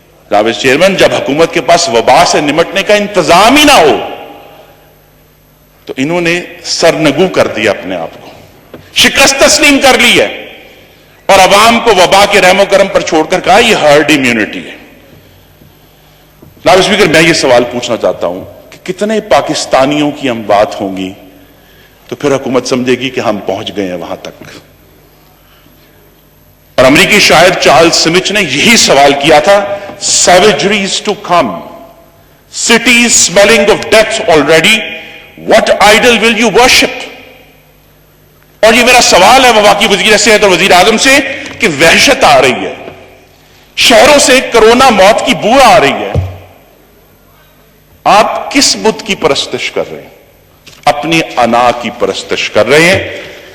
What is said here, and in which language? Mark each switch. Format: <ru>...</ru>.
<ur>جناب چیئرمین، جب حکومت کے پاس وبا سے نمٹنے کا انتظام ہی نہ ہو تو انہوں نے سرنگو کر دیا، اپنے آپ کو شکست تسلیم کر لی ہے، اور عوام کو وبا کے رحم و کرم پر چھوڑ کر کہا یہ ہرڈ امیونٹی ہے. جناب اسپیکر، میں یہ سوال پوچھنا چاہتا ہوں کہ کتنے پاکستانیوں کی اموات ہوں گی تو پھر حکومت سمجھے گی کہ ہم پہنچ گئے ہیں وہاں تک. اور امریکی شاعر چارلز سمتھ نے یہی سوال کیا تھا،</ur> <en>savageries to come, cities smelling of death already, what idol will you worship?</en> <ur>اور یہ میرا سوال ہے وفاقی وزیر صحت اور وزیر اعظم سے کہ وحشت آ رہی ہے، شہروں سے کرونا موت کی بو آ رہی ہے، آپ کس بت کی پرستش کر رہے ہیں؟ اپنی انا کی پرستش کر رہے ہیں.</ur>